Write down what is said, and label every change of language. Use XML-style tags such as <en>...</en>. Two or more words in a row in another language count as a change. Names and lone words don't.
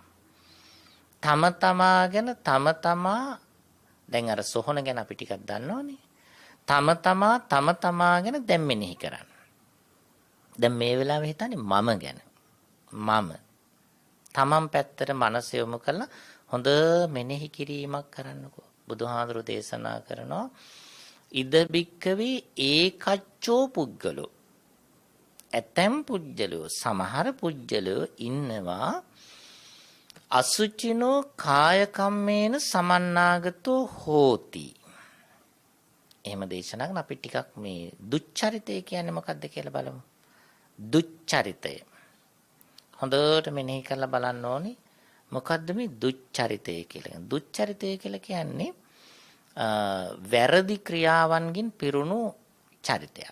<si>තම තමා දැන් අර සොහොන ගැන අපි ටිකක් දන්නවනේ. තම තමා ගැන දැන් මෙනෙහි කරන්න. දැන් මේ වෙලාවේ හිතන්නේ මම ගැන. මම තමන් පැත්තට මනස යොමු කරලා හොඳ මෙනෙහි කිරීමක් කරන්නකෝ. බුදුහාඳුරු දේශනා කරනවා</si> <pi>ඉද බික්කවේ ඒකච්චෝ පුද්ගලෝ</pi> <si>ඇතැම් පුජ්‍යලෝ සමහර පුජ්‍යලෝ ඉන්නවා</si> <pi>අසුචිනෝ කාය කම්මේන සමන්නාගතෝ හෝති.</pi> <si>එහෙම දේශනා කරන අපි ටිකක් මේ දුච්චරිතය කියන්නේ මොකක්ද කියලා බලමු. දුච්චරිතය හොඳට මෙනෙහි කරලා බලන්න ඕනේ. මොකද්ද මේ දුච්චරිතය කියලා? දුච්චරිතය කියලා කියන්නේ වැරදි ක්‍රියාවන්ගෙන් පිරුණු චරිතයක්.</si>